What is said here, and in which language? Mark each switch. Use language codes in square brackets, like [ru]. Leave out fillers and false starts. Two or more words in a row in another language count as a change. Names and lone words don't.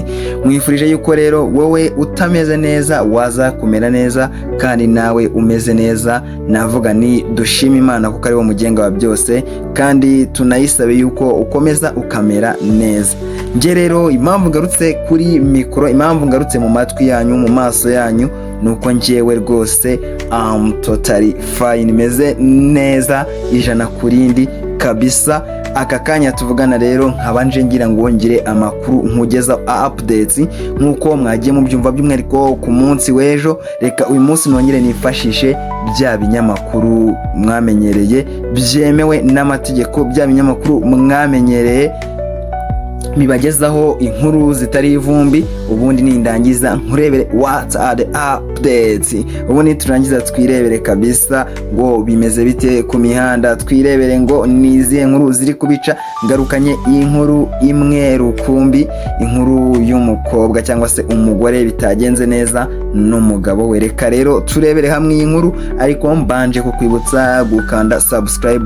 [rw] Mwifurije yuko rero wowe utameze neza waza kumera neza, kandi nawe umeze neza navuga ni dushima Imana kuko ari wo mugenga wa byose, kandi tunayisabe yuko ukomeza ukamera neza. Nje rero impamvu ngarutse kuri mikoro, impamvu ngarutse mu matwi yanyu, mu maso yanyu, nuko njewe rwose [en] totally fine, [rw] meze neza ijana kurindi kabisa. Aka kanya tuvugana rero nkabanje ngira ngo ngire amakuru nkugeza updates nkuko mwagiye mu byumva by'umwihariko ku munsi w'ejo. Reka uyu munsi nongere nifashishe bya binyamakuru mwamenyereye byemewe n'amategeko, bya binyamakuru mwamenyereye bibagezaho inkuru zitari ivumbi, ubundi nindangiza nkurebere [en] what are the updates, [rw] ubundi turangiza twirebere kabisa ngo bimeze bite ku mihanda, twirebere ngo nizihe nkuru ziri kubica. Ngarukanye iyi nkuru imwe rukumbi, inkuru y'umukobwa cyangwa se umugore bitagenze neza n'umugabo we. Reka rero turebere hamwe iyi nkuru, ariko mbanje kukwibutsa gukanda subscribe.